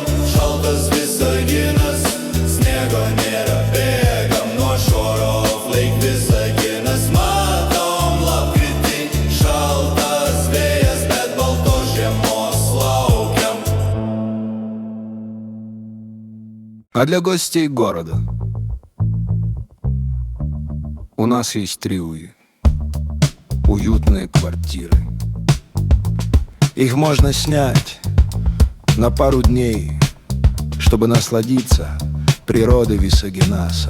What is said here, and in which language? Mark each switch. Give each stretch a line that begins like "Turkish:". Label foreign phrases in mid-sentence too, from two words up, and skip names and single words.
Lithuanian: Šaltas Visaginas, sniego nėra, bėgam nuo šoro. Laik Visaginas, matom lapkritį. Šaltas vėjas, bet baltos žiemos laukiam.
Russian: А для гостей города у нас есть 3 уютные квартиры. Их можно снять на пару дней, чтобы насладиться природой Висагинаса.